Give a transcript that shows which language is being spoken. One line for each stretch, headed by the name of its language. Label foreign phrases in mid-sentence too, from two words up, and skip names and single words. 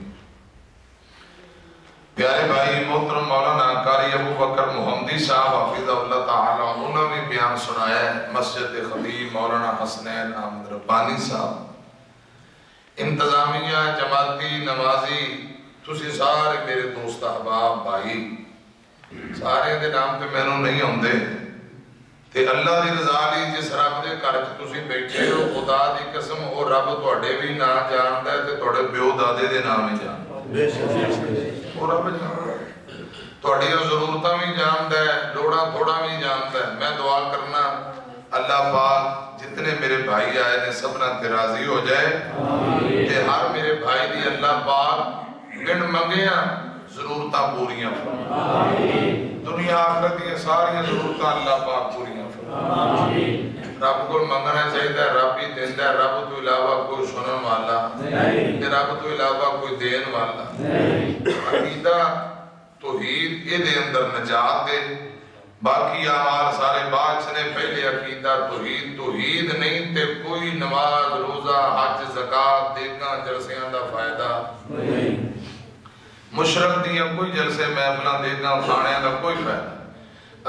Urdu: پیارے بھائی محترم مولانا قاری ابو بکر محمدی صاحب حافظ اللہ تعالی انہوں نے بیان سنایا ہے۔ مسجد خطیب مولانا حسنین احمد ربانی صاحب، انتظامیہ جماعتی نمازی،
Punjabi: تسی سارے میرے دوست احباب بھائی، سارے دے نام تے میں نہیں ہوندے تے اللہ دی رضا لی جس رب دے گھر وچ تسی بیٹھے ہو، خدا دی قسم او رب تواڈے بھی نہ جاندا ہے تے تواڈے پیو دادے دے نام ہی جاندا ہے۔ وہ رب جاندا ہے، تواڈیاں ضرورتاں بھی جاندا ہے، لوڑاں تھوڑا بھی جاندا ہے۔ میں دعا کرنا اللہ پاک جتنے میرے بھائی آئے نے سبنا تے راضی ہو جائے کہ ہر میرے بھائی دی اللہ پاک بن منگیاں ضرورتاں پوریاں فرمائے، دنیا آخرت دیا ساری ضرورتاں اللہ پاک پوریاں فرمائے۔ رب کو منگنا چاہیے، رب ہی دیندہ ہے، رب تو علاوہ کوئی سنن والا، رب تو علاوہ کوئی دین والا۔ عقیدہ توحید یہ دے اندر نجات دے، باقی اعمال سارے بعد چنے، پہلے عقیدہ توحید، توحید نہیں تے کوئی نماز روزہ حج زکات دیکھنا جلسیاں دا فائدہ، مشرق دیاں کوئی جلسے محفلاں دیکھنا کھانے دا کوئی فائدہ۔